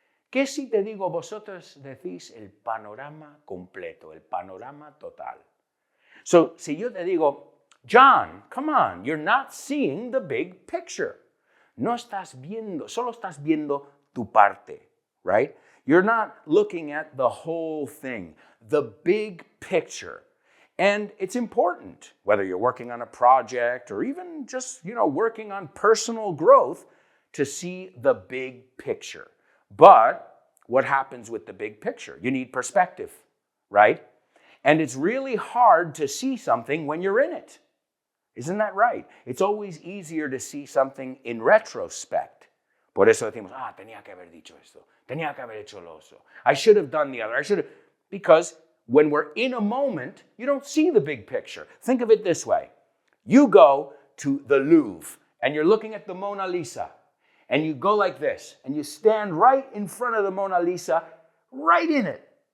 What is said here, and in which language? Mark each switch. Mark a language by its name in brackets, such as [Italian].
[Spanish] ¿Qué si te digo, vosotros decís el panorama completo, el panorama total? [English] So, [Spanish] si yo te digo, [English] John, come on, you're not seeing the big picture. [Spanish] No estás viendo, solo estás viendo tu parte, right? [English] You're not looking at the whole thing, the big picture. And it's important, whether you're working on a project or even just, working on personal growth, to see the big picture. But what happens with the big picture? You need perspective, right? And it's really hard to see something when you're in it. Isn't that right? It's always easier to see something in retrospect. [Spanish] Por eso decimos, tenía que haber dicho esto, tenía que haber hecho lo otro. [English] I should have done the other, because when we're in a moment, you don't see the big picture. Think of it this way. You go to the Louvre and you're looking at the Mona Lisa. And you go like this, and you stand right in front of the Mona Lisa, right in it.